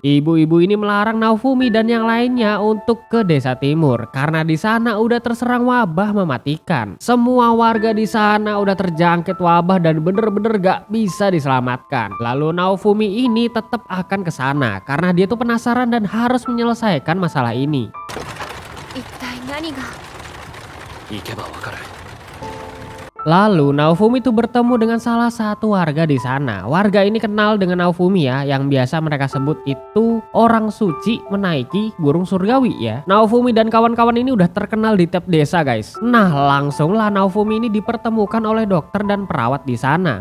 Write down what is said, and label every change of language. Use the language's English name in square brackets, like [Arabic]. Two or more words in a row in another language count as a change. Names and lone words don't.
[Indonesian] Ibu-ibu ini melarang Naofumi dan yang lainnya untuk ke desa timur karena di sana udah terserang wabah mematikan. Semua warga di sana udah terjangkit wabah dan bener-bener gak bisa diselamatkan. Lalu Naofumi ini tetap akan ke sana karena dia tuh penasaran dan harus menyelesaikan masalah ini. [Japanese] 一体何が。行けばわかる。 [Indonesian] Lalu Naofumi tuh bertemu dengan salah satu warga di sana. Warga ini kenal dengan Naofumi ya, yang biasa mereka sebut itu orang suci menaiki burung surgawi ya. Naofumi dan kawan-kawan ini udah terkenal di tiap desa guys. Nah langsunglah Naofumi ini dipertemukan oleh dokter dan perawat di sana.